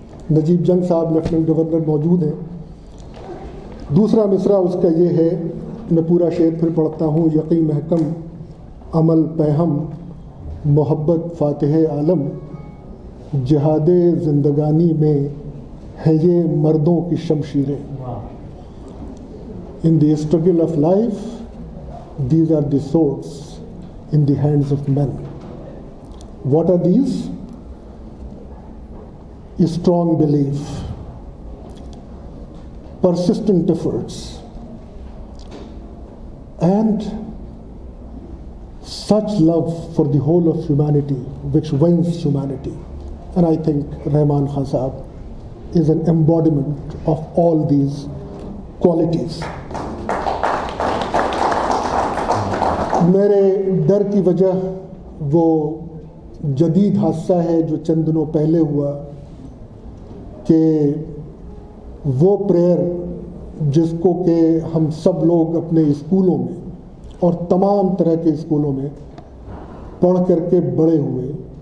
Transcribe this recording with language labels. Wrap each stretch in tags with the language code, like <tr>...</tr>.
<ur>نجیب جنگ صاحب lieutenant governor موجود ہیں. دوسرا مصرع اس کا یہ ہے, میں پورا شعر پھر پڑھتا ہوں. یقی محکم عمل پہم محبت فاتح عالم, جہاد زندگانی میں ہے یہ مردوں کی شمشیریں.</ur> <en>In the struggle of life, these are the swords in the hands of men. What are these? A strong belief, persistent efforts, and such love for the whole of humanity which wins humanity. And I think Rahman Khan Sahab is an embodiment of all these qualities.</en> <ur>میرے ڈر کی وجہ وہ جدید حادثہ ہے جو چند دنوں پہلے ہوا کہ وہ پریئر جس کو کہ ہم سب لوگ اپنے اسکولوں میں اور تمام طرح کے اسکولوں میں پڑھ کر کے بڑے ہوئے</ur>